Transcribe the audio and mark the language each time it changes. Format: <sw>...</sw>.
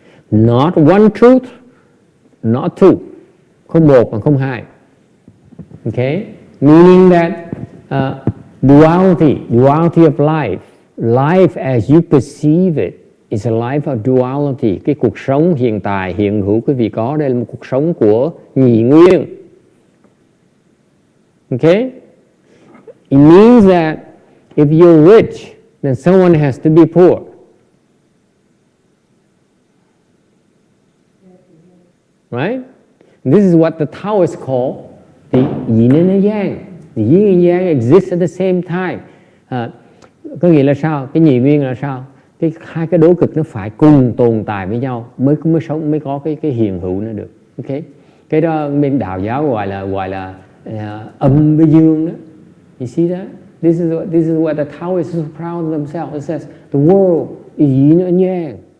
<en>Not one truth, not two.</en> <vi>Không một mà không hai.</vi> <en>Okay? Meaning that duality of life, life as you perceive it is a life of duality.</en> <vi>Cái cuộc sống hiện tại, hiện hữu quý vị có đây là một cuộc sống của nhị nguyên.</vi> <en>Okay? It means that if you're rich, then someone has to be poor. Right? This is what the Taoists call the yin and the yang. The yin and yang exist at the same time.</en> <vi>Có nghĩa là sao?</vi> <en>Cái nhị nguyên là sao?</en> <vi>Hai cái đối cực nó phải cùng tồn tại với nhau mới sống, mới có cái hiện hữu nó được. Okay? Cái đó bên đạo giáo gọi là âm với dương đó.</vi> <en>You see that? This is what the Taoists are so proud of themselves. It says the world is yin and yang.</en>